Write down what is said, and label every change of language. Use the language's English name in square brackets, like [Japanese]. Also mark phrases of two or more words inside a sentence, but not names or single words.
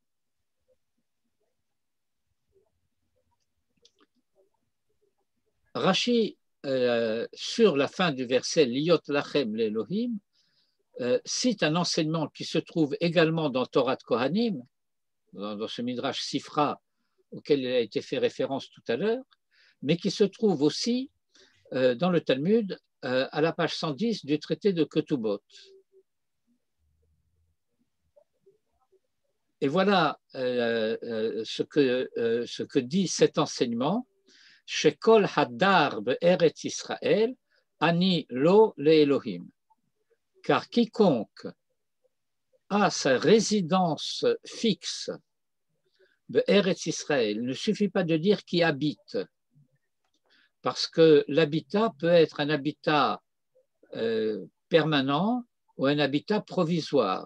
[French] Rashi, sur la fin du verset « [Hebrew] להיות לכם לאלהים [French] », cite un enseignement qui se trouve également dans Torah de Kohanim, dans ce Midrash Sifra auquel il a été fait référence tout à l'heure, mais qui se trouve aussi dans le Talmud à la page 110 du traité de Ketubot. Et voilà ce que dit cet enseignement. [Hebrew] שכל הדר בארץ ישראל אני לו לאלהים. [French] Car quiconque a sa résidence fixe de Eretz Israël, il ne suffit pas de dire qui habite, parce que l'habitat peut être un habitat permanent ou un habitat provisoire.